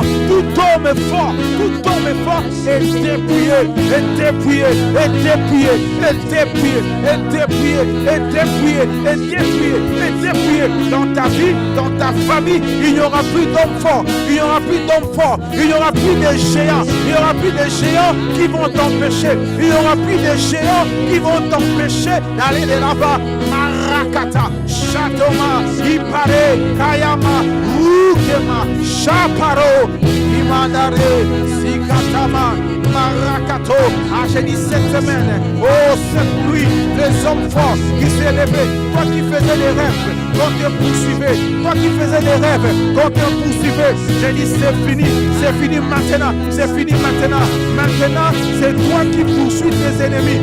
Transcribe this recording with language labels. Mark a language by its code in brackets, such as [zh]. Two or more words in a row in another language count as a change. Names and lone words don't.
[fr] Tout homme fort est dépouillé, est dépouillé, est dépouillé, est dépouillé, est dépouillé, est dépouillé, est dépouillé, est dépouillé. Dans ta vie, dans ta famille, il n'y aura plus d'hommes forts, il n'y aura plus d'hommes forts, il n'y aura plus de géants, il n'y aura plus de géants qui vont t'empêcher, il n'y aura plus de géants qui vont t'empêcher d'aller de là-bas. Marakata, Chatoma, Ipare, Kayama, Ukema, Chaparo, Imandare, Sikatama, Marakato. Ah, j'ai dit cette semaine, oh, cette nuit, les hommes forts qui s'est levé, toi qui faisais des rêves, quand te poursuivais, toi qui faisais des rêves, quand te poursuivais, j'ai dit c'est fini maintenant, c'est fini maintenant. Maintenant, c'est toi qui poursuis tes ennemis.